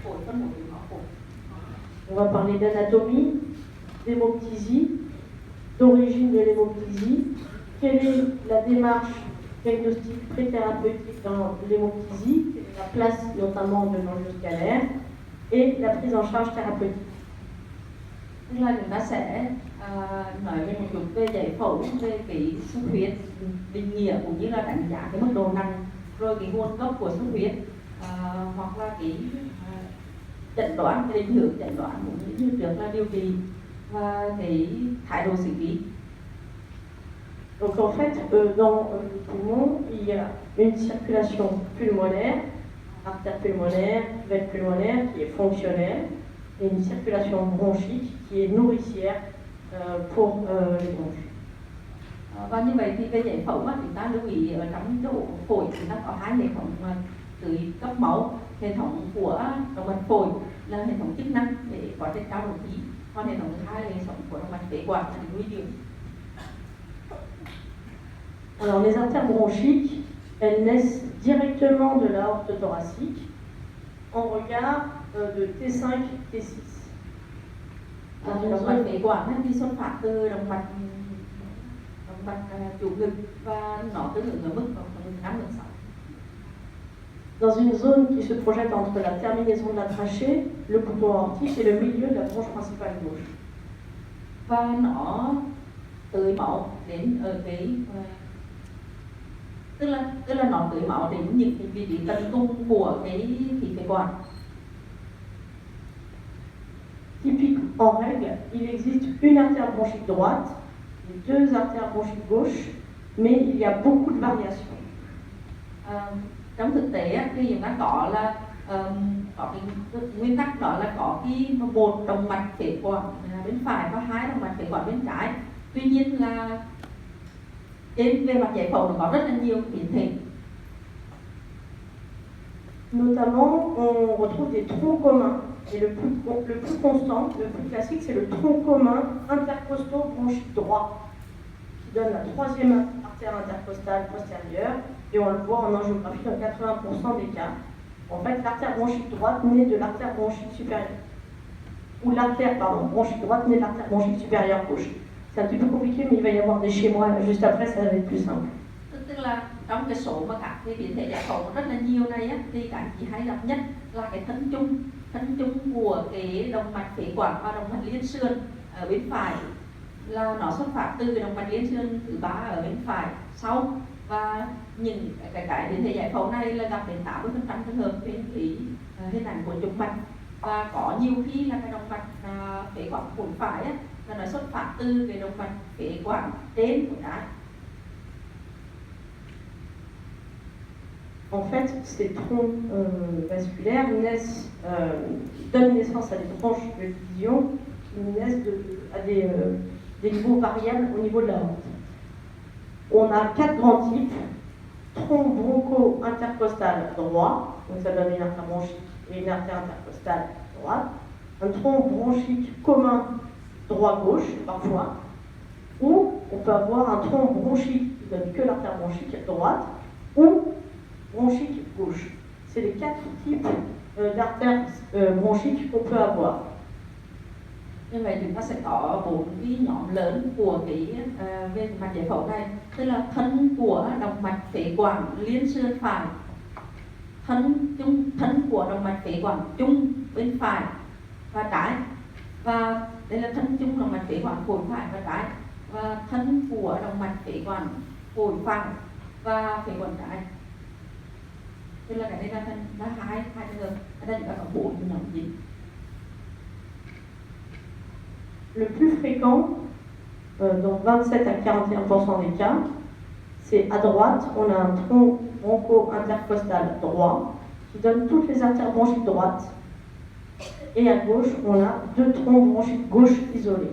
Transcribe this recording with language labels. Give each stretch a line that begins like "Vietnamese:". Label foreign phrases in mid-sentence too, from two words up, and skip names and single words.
Vietnamese: có một đường máu phổi.
French: On va parler d'anatomie, d'hémoptysie, d'origine de l'hémoptysie, quelle est la démarche diagnostique pré-thérapeutique dans l'hémoptysie, la place notamment de l'enjeu scalaire, et la prise en charge thérapeutique.
Vietnamese: Tức là chúng ta sẽ nói về một chút về giải phẫu, về cái xuất huyết, định nghĩa cũng như là đánh giá cái mức độ nặng, rồi cái nguồn gốc của xuất huyết, hoặc là cái chẩn đoán, cái định hướng chẩn đoán cũng như trước là điều trị và cái thái độ xử lý.
French: Donc en fait, dans le poumon, il y a une circulation pulmonaire, artère pulmonaire, veine pulmonaire qui est fonctionnelle, et une circulation bronchique qui est nourricière pour les bronches.
Vietnamese: Và như vậy thì về giải phẫu mà chúng ta lưu ý ở trong chỗ phổi chúng ta có hai hệ thống tưới cấp máu, hệ thống của động mạch phổi là hệ thống chức năng để quá trình trao đổi khí, còn hệ thống thứ hai là hệ thống của động mạch phế quản là nuôi dưỡng.
French: Alors les artères bronchiques, elles naissent directement de l'aorte thoracique en regard de T5, T6.
Vietnamese: Động mạch phế quản thì xuất phát từ động mạch chủ ngực và nó tương ứng ở mức 5 đến 6.
French: Dans une zone qui se projette entre la terminaison de la trachée, le bouton aortique et le milieu de la bronche principale gauche.
Vietnamese: Và nó tưới máu đến ở cái tức là nó tưới máu đến những cái vị trí tận cùng của cái khí phế quản.
French: Typique en règle, il existe une artère bronchique droite et deux artères bronchiques gauches, mais il y a beaucoup de variations.
Vietnamese: Trong thực tế thì chúng ta có là có cái nguyên tắc đó là có cái một động mạch phế quản bên phải và hai động mạch phế quản bên trái. Tuy nhiên là trên về mặt giải phẫu nó có rất là nhiều biến thể.
French: Notamment, on retrouve des troncs communs. Et le plus constant, le plus classique, c'est le tronc commun intercosto-bronchique droit, qui donne la troisième artère intercostale postérieure, et on le voit en angiographie dans 80% des cas. En fait, l'artère bronchique droite naît de l'artère bronchique supérieure. Ou l'artère, pardon, bronchique droite naît de l'artère bronchique supérieure gauche. C'est un petit peu compliqué, mais il va y avoir des schémas juste après, ça va être plus simple.
Vietnamese: Tức là trong cái số mà các cái biến thể giải phẫu rất là nhiều này á, thì các chị hay gặp nhất là cái thân chung của cái động mạch phế quản và động mạch liên xương ở bên phải, là nó xuất phát từ cái động mạch liên xương thứ ba ở bên phải sau, và những cái biến thể giải phẫu này là gặp đến 80% trường hợp trên cái hình ảnh của trục mạch, và có nhiều khi là cái động mạch phế quản phổi phải á, là nó xuất phát từ cái động mạch phế quản trên của trái.
French: En fait, ces troncs vasculaires donnent naissance à des branches de division qui naissent à des niveaux variables au niveau de la horte. On a 4 grands types. Tronc broncho-intercostal droit, donc ça donne une artère bronchique et une artère intercostale droite. Un tronc bronchique commun droit-gauche, parfois. Ou on peut avoir un tronc bronchique qui donne que l'artère bronchique droite, ou bronchique gauche. C'est les 4 types d'artères bronchiques qu'on peut avoir.
Vietnamese: Như vậy chúng ta sẽ có 4 cái nhóm lớn của cái về mạch giải phẫu này, tức là thân của động mạch phế quản liên xương phải, thân của động mạch phế quản chung bên phải và trái, và đây là thân chung động mạch phế quản phổi phải và trái, và thân của động mạch phế quản phổi phải và phế quản trái. Tức là cái đây là thân là hai trường hợp, ở đây chúng ta có 4 nhóm chính.
French: Le plus fréquent, dans 27 à 41% des cas, c'est à droite, on a un tronc broncho-intercostal droit qui donne toutes les artères bronchiques droites. Et à gauche, on a 2 troncs bronchiques gauche isolés.